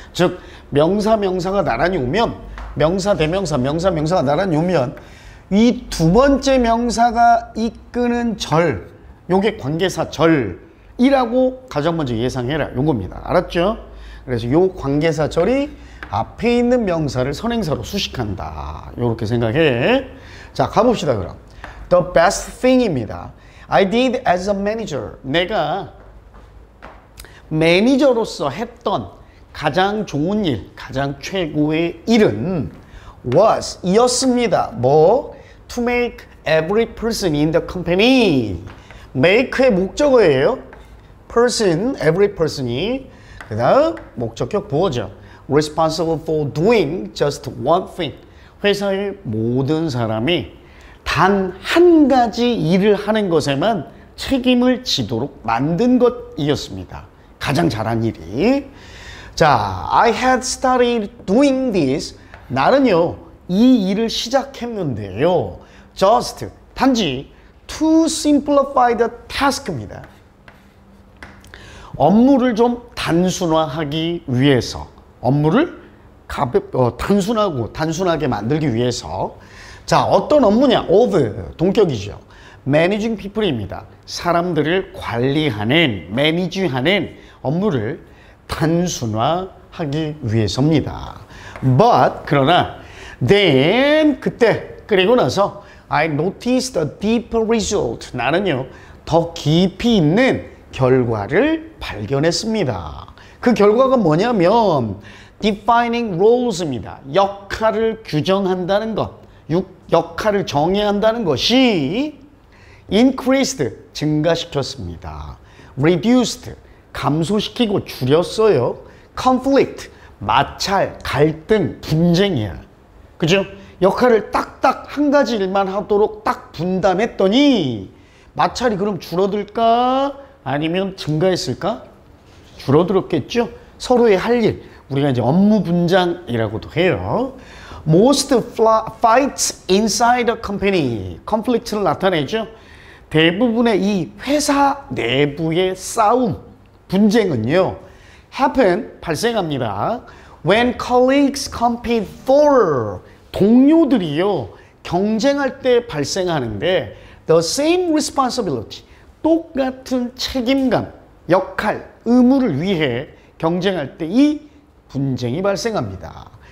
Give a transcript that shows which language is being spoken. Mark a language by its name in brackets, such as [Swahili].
[Korean] 즉 명사가 나란히 오면 명사, 명사가 나란히 오면 이 두 번째 명사가 이끄는 절, 요게 관계사 절이라고 가장 먼저 예상해라, 요겁니다. 알았죠? 그래서 요 관계사 절이 앞에 있는 명사를 선행사로 수식한다, 요렇게 생각해. 자, 가봅시다. 그럼 [English] The best thing입니다. I did as a manager. [Korean] 내가 매니저로서 했던 가장 좋은 일, 가장 최고의 일은 was, 이었습니다. 뭐? [English] To make every person in the company. [Korean] make의 목적어예요. person, every person이. 그 다음 목적격 보어죠. [English] responsible for doing just one thing. [Korean] 회사의 모든 사람이 단 한 가지 일을 하는 것에만 책임을 지도록 만든 것이었습니다. 가장 잘한 일이. [English] 자, I had started doing this. [Korean] 나는요, 이 일을 시작했는데요. [English] just, [Korean] 단지 [English] to simplify the task입니다. [Korean] 업무를 좀 단순화하기 위해서, 업무를 단순하게 만들기 위해서. 자, 어떤 업무냐? of, 동격이죠. [English] managing people입니다. [Korean] 사람들을 관리하는, 매니지하는 업무를 단순화하기 위해서입니다. [English] But, [Korean] 그러나 [English] then, [Korean] 그때, 그리고 나서 [English] I noticed a deeper result. [Korean] 나는요, 더 깊이 있는 결과를 발견했습니다. 그 결과가 뭐냐면 [English] defining roles [Korean] 입니다. 역할을 규정한다는 것, 역할을 정해야 한다는 것이 increased, 증가시켰습니다. reduced, 감소시키고 줄였어요. conflict, 마찰, 갈등, 분쟁이야. 그죠? 역할을 딱딱 한 가지 일만 하도록 딱 분담했더니 마찰이 그럼 줄어들까? 아니면 증가했을까? 줄어들었겠죠? 서로의 할 일, 우리가 이제 업무 분장이라고도 해요. [English] Most fights inside a company, conflict를 [Korean] 나타내죠. 대부분의 이 회사 내부의 싸움, 분쟁은요, happen, 발생합니다. [English] When colleagues compete for, [Korean] 동료들이요, 경쟁할 때 발생하는데 [English] the same responsibility, [Korean] 똑같은 책임감, 역할, 의무를 위해 경쟁할 때 이 분쟁이 발생합니다.